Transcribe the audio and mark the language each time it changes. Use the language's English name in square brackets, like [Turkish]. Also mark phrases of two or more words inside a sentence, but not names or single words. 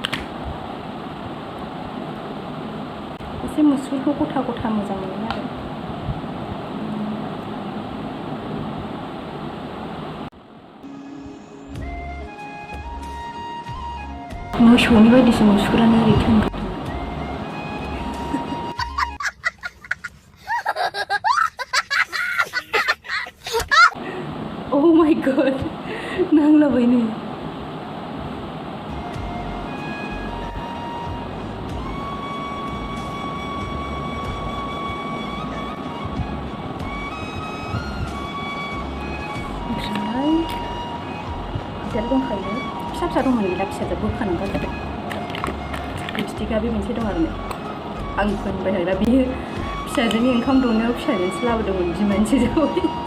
[Bodo] एसे मुसुरखौ गथा गथा मोजां मोनो आरो मोसौनि बायदिसो मुसुरानो ओरै थों [English] Oh my god [Bodo] नांलाबाय नै ओमफ्राय बिदार दंखायो फिसा फिसा दंमोन गैला फिसाजों बोखानांगौ जाबाय लिपस्टिकआ बे मोनसे दं आरो आं फोनबाय थाग्रा बियो फिसाजोनि ओंखाम दौनायाव फिसाजोंसो लाबोदोंमोन बिमानोसो जाबाय